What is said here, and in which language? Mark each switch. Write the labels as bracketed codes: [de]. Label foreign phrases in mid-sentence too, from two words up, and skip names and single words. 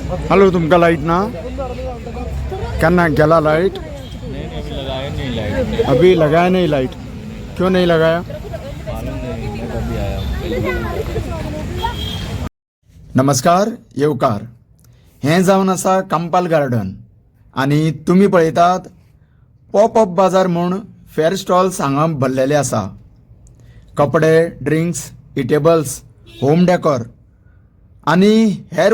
[kok] हेलो तुमका लाइट ना करना गेला लाइट [hi] नहीं अभी लगाया नहीं लाइट अभी लगाया नहीं लाइट क्यों नहीं लगाया मालूम नहीं मैं कभी आया [kok] नमस्कार येवकार हें जावन आसा कांपाल गार्डन आनी तुमी पळयतात [en] pop up [kok] बाजार म्हूण फेर स्टॉल्स हांगा भरलेले आसा कपडे [en] drinks eatables home decor [kok] आनी हेर